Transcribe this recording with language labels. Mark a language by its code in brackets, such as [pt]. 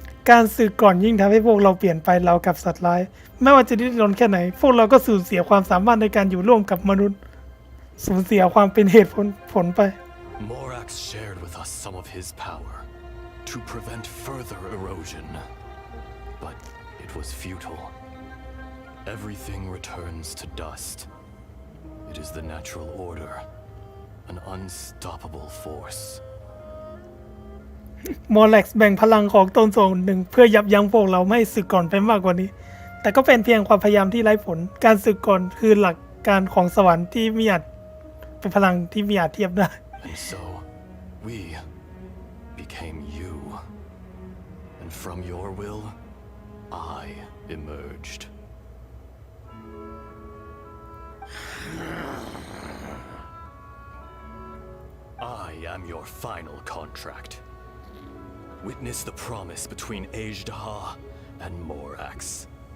[th] การสึกก่อนยิ่งทำให้พวกเราเปลี่ยนไปเรากับสัตว์ร้ายไม่ว่าจะดิ้นรนแค่ไหนพวกเราก็สูญเสียความสามารถในการอยู่ร่วมกับมนุษย์สูญเสียความเป็นเหตุผลไป [en] Morax shared with us some of his power to prevent further erosion, but it was futile. Everything returns to dust. It is the natural order, an unstoppable force. [th] มอร์แล็กซ์แบ่งพลังของตนส่วนหนึ่งเพื่อยับยั้งพวกเราไม่ให้สึกก่อนไปมากกว่านี้แต่ก็เป็นเพียงความพยายามที่ไร้ผลการสึกก่อนคือหลักการของสวรรค์ที่ไม่อาจเป็นพลังที่ไม่อาจเทียบได้ [en] And so, we became you. And from your will, I emerged. I am your final contract. Witness the promise between Ajdaha and Morax.